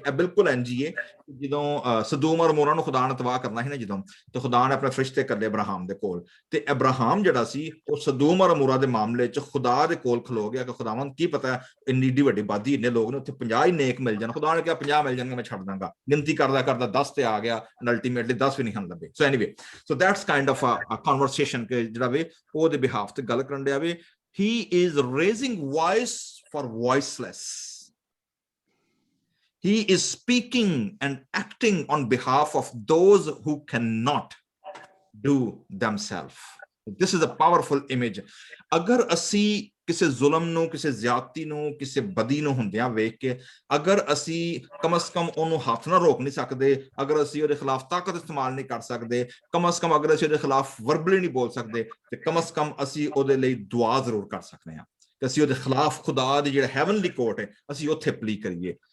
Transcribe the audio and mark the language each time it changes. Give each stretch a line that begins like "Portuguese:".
Punjabi: ਇਹ ਬਿਲਕੁਲ ਇੰਝ ਹੀ ਹੈ ਜਦੋਂ ਸਦੂਮ ਔਰ ਮੋਰਾ ਨੂੰ ਖੁਦਾ ਨੇ ਤਬਾਹ ਕਰਨਾ ਸੀ ਨਾ, ਜਦੋਂ ਤੇ ਖੁਦਾ ਨੇ ਆਪਣੇ ਫਰਿਸ਼ਤੇ ਕਰ ਲਏ ਅਬਰਾਹਮ ਦੇ ਕੋਲ, ਤੇ ਅਬਰਾਹਮ ਜਿਹੜਾ ਸੀ ਉਹ ਸਦੂਮ ਔਰ ਮੋਰਾ ਦੇ ਮਾਮਲੇ 'ਚ ਖੁਦਾ ਦੇ ਕੋਲ ਖਲੋ ਗਿਆ ਕਿ ਖੁਦਾਵੰਦ ਕੀ ਪਤਾ ਇੰਨੀ ਏਡੀ ਵੱਡੀ ਆਬਾਦੀ, ਇੰਨੇ ਲੋਕ ਨੇ, ਉੱਥੇ 50 ਹੀ ਨੇਕ ਮਿਲ ਜਾਣ। ਖੁਦਾ ਨੇ ਕਿਹਾ 50 ਮਿਲ ਜਾਣਗੇ, ਮੈਂ ਛੱਡ ਦਾਂਗਾ। ਗਿਣਤੀ ਕਰਦਾ ਕਰਦਾ 10 ਤੇ ਆ ਗਿਆ, ਅਲਟੀਮੇਟਲੀ 10 ਵੀ ਨਹੀਂ ਹਨ ਲੱਭੇ।
English: so anyway, so that's kind of a conversation
Punjabi: ਕਿ ਜਿਹੜਾ ਵੇ ਉਹਦੇ ਬਿਹਾਫ ਤੇ ਗੱਲ ਕਰਨ ਡਿਆ ਵੇ।
English: He is raising voice for voiceless. He is speaking and acting on behalf of those who cannot do themselves. This is a powerful image.
Punjabi: ਅਗਰ ਅਸੀਂ ਕਿਸੇ ਜ਼ੁਲਮ ਨੂੰ, ਕਿਸੇ ਜ਼ਿਆਦਤੀ ਨੂੰ, ਕਿਸੇ ਬਦੀ ਨੂੰ ਹੁੰਦਿਆਂ ਵੇਖ ਕੇ ਅਗਰ ਅਸੀਂ ਕਮ ਸੇ ਕਮ ਉਹਨੂੰ ਹੱਥ ਨਾਲ ਰੋਕ ਨਹੀਂ ਸਕਦੇ, ਅਗਰ ਅਸੀਂ ਉਹਦੇ ਖਿਲਾਫ ਤਾਕਤ ਇਸਤੇਮਾਲ ਨਹੀਂ ਕਰ ਸਕਦੇ, ਕਮ ਸੇ ਕਮ ਅਗਰ ਅਸੀਂ ਉਹਦੇ ਖਿਲਾਫ ਵਰਬਲੀ ਨਹੀਂ ਬੋਲ ਸਕਦੇ, ਤੇ ਕਮ ਸੇ ਕਮ ਅਸੀਂ ਉਹਦੇ ਲਈ ਦੁਆ ਜ਼ਰੂਰ ਕਰ ਸਕਦੇ ਹਾਂ ਕਿ ਅਸੀਂ ਉਹਦੇ ਖਿਲਾਫ ਖੁਦਾ ਦੀ ਜਿਹੜਾ ਹੈਵਨਲੀ ਕੋਰਟ ਹੈ ਅਸੀਂ ਉੱਥੇ ਪਲੀ ਕਰੀਏ।